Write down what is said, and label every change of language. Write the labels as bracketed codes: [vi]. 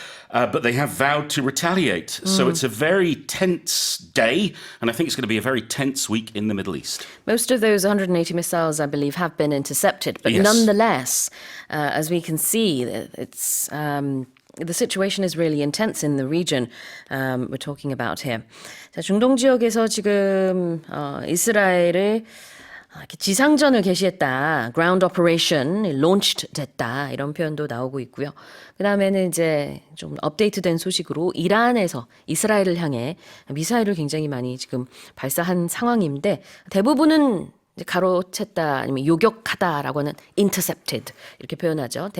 [en] But they have vowed to retaliate. So it's a very tense day, and I think it's going to be a very tense week in the Middle East. Most of those 180 missiles, I believe, have been intercepted. But Yes. nonetheless, as we can see, it's the situation is really intense in the region we're talking about here. [ko] 자, 중동 지역에서 지금 이스라엘을 이렇게 지상전을 개시했다. [en] ground operation, launched [ko] 됐다. 이런 표현도 나오고 있고요. 그다음에는 이제 좀 업데이트된 소식으로 이란에서 이스라엘을 향해 미사일을 굉장히 많이 지금 발사한 상황인데 대부분은 이제 가로챘다 아니면 요격하다라고 하는 intercepted 이렇게 표현하죠.